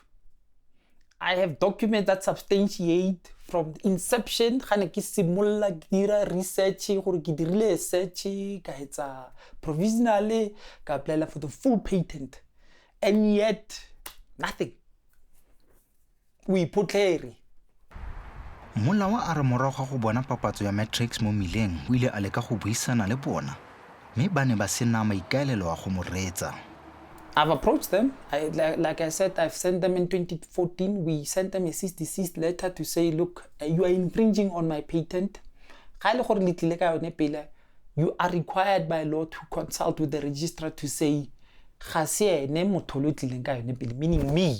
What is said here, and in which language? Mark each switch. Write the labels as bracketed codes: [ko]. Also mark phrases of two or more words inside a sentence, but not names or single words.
[en] I have documents that substantiate from inception. Research, provisionally, apply for the full patent. And yet, nothing. We put clearly. [tn] Molawa a re morago ga go bona papatso ya matrix mo mileng o ile a leka go buisana le bona mme ba ne ba sena maikaelelo a go mo reetsa. [en] I've approached them. Like I said, I've sent them in 2014. We sent them a cease desist letter to say, look, you are infringing on my patent. You are required by law to consult with the registrar to say, meaning me.